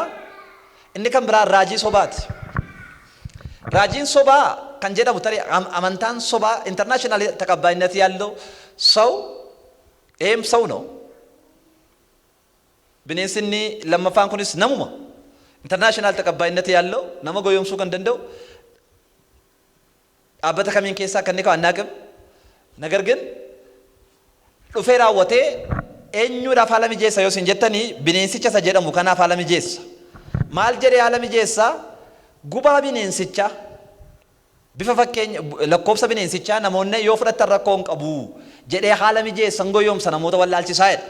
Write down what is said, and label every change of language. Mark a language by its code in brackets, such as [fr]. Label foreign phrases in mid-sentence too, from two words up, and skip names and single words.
[om] Inni kan biraa raajii sobaati. Raajiin sobaa kan jedhamu tarii amantaan sobaa international [am] ተቀባይነት ያለው ሰው ይሄም ሰው ነው። [om] bineensinni lammaffaan kunis namuma international [am] ተቀባይነት ያለው [om] nama goyoomsuu kan danda'u dhaabbata kamiin keessaa kan inni ka'u annaaqim. Nagar ግን dhufee raawwatee eenyuudhaaf haala mijeessa yoo isin jettanii bineensicha isa jedhamu kanaaf haala mijeessa. Maal jedhee haala mijeessa? Gubaa bineensicha bifa fakkeenya lakkoofsa bineensichaa namoonni yoo fudhatan rakkoo hin qabu jedhee haala mijeessa goyoomsa namoota wallaalchisaa jedha.